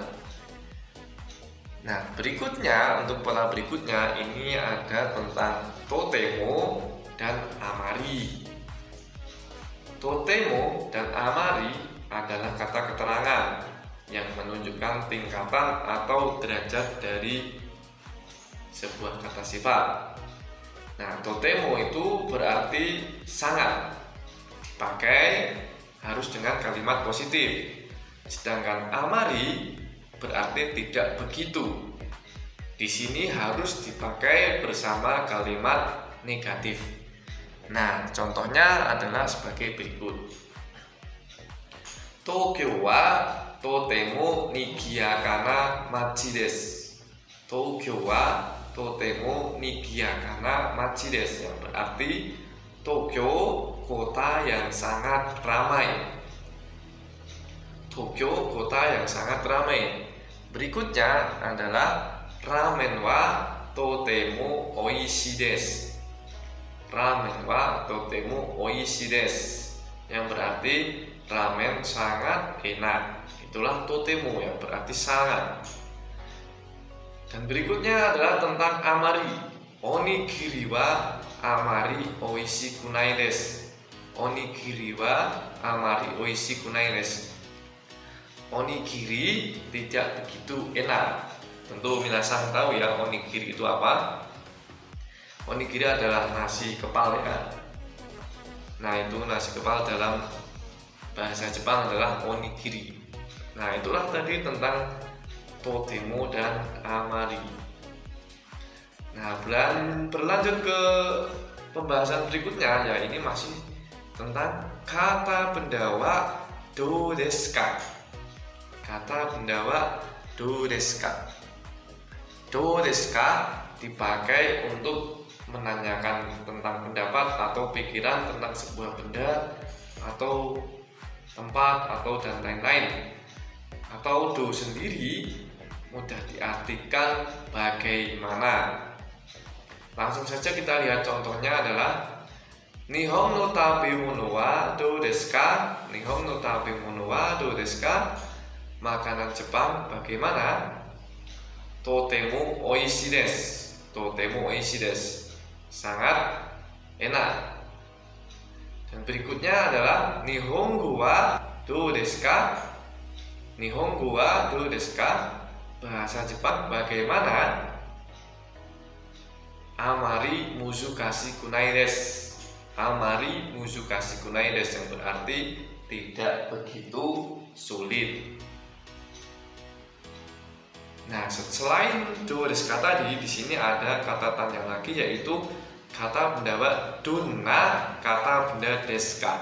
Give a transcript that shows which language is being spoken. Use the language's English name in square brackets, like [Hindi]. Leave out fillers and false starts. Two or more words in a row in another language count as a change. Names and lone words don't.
[Indonesian] Nah, berikutnya untuk pola berikutnya ini ada tentang totemo dan amari. Totemo dan amari adalah kata keterangan yang menunjukkan tingkatan atau derajat dari sebuah kata sifat. Nah, totemo itu berarti sangat, dipakai harus dengan kalimat positif. Sedangkan amari berarti tidak begitu. Di sini harus dipakai bersama kalimat negatif. Nah, contohnya adalah sebagai berikut. [Japanese] 東京はとても賑やかな町です. 東京はとても賑やか町です, [Indonesian] yang berarti Tokyo kota yang sangat ramai. Tokyo kota yang sangat ramai. Berikutnya adalah [Japanese] ラーメンはとてもおいしいです. ラーメンはとてもおいしいです, [Indonesian] yang berarti ramen sangat enak. Itulah totemo, yang berarti sangat. Dan berikutnya adalah tentang amari. [Japanese] おにぎりはあまりおいしいくないです. おにぎりはあまりおいしいくないです. [Indonesian] Onigiri tidak begitu enak. Tentu minasan tahu ya onigiri itu apa. Onigiri adalah nasi kepal ya. Nah, itu nasi kepal dalam bahasa Jepang adalah onigiri. Nah, itulah tadi tentang totemo dan amari. Nah, berlanjut ke pembahasan berikutnya, ya ini masih tentang kata benda [Japanese] はどうですか. [Indonesian] Kata benda [Japanese] はどうですか. どうですか [Indonesian] dipakai untuk menanyakan tentang pendapat atau pikiran tentang sebuah benda atau tempat atau dan lain-lain. Atau do sendiri mudah diartikan bagaimana. Langsung saja kita lihat contohnya adalah [Japanese] 日本の食べ物はどうですか? 日本の食べ物はどうですか? [Indonesian] Makanan Jepang bagaimana? [Japanese] とてもおいしいです. とてもおいしいです. [Indonesian] Sangat enak. Dan berikutnya adalah [Japanese] 日本語はどうですか? 日本語はどうですか? [Indonesian] Bahasa Jepang bagaimana? [Japanese] あまりむすかしくないです. あまりむすかしくないです, [Indonesian] yang berarti tidak begitu sulit. Nah, selain [Japanese] どうですか [Indonesian] tadi, di sini ada kata tanya lagi, yaitu kata benda [Japanese] はどんな [Indonesian] kata benda [Japanese] ですか.